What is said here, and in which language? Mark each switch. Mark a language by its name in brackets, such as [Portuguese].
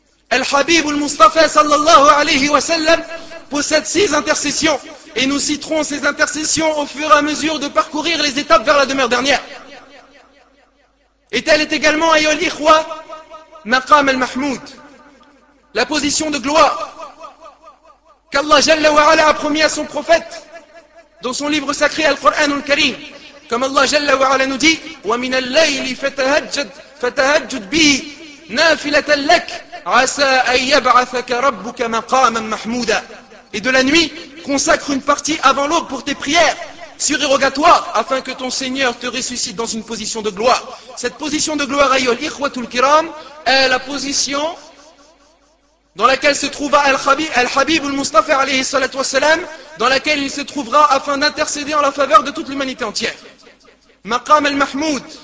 [French] Al-habib al-mustafa sallallahu alayhi wa sallam possède six intercessions, et nous citerons ces intercessions au fur et à mesure de parcourir les étapes vers la demeure dernière. Et telle est également, ayol ikhwa, maqam al-mahmoud, la position de gloire, qu'Allah Jalla wa Ala a promis à son prophète dans son livre sacré Al-Qur'an Al-Karim. Comme Allah Jalla wa Ala nous dit, [Arabic] وَمِنَ اللَّيْلِ فَتَهَجَّدْ بِهِ نَافِلَةً لَكْ عَسَىٰ أَنْ يَبْعَثَكَ رَبُّكَ مَقَامًا مَحْمُودًا. [French] Et de la nuit, consacre une partie avant l'aube pour tes prières surérogatoires afin que ton Seigneur te ressuscite dans une position de gloire. Cette position de gloire, [Arabic] ayol ikhwatul kiram, [French] est la position dans laquelle se trouva Al-Habib al-Mustafa alayhi salatu wasalam, dans laquelle il se trouvera afin d'intercéder en la faveur de toute l'humanité entière. Maqam al-Mahmoud.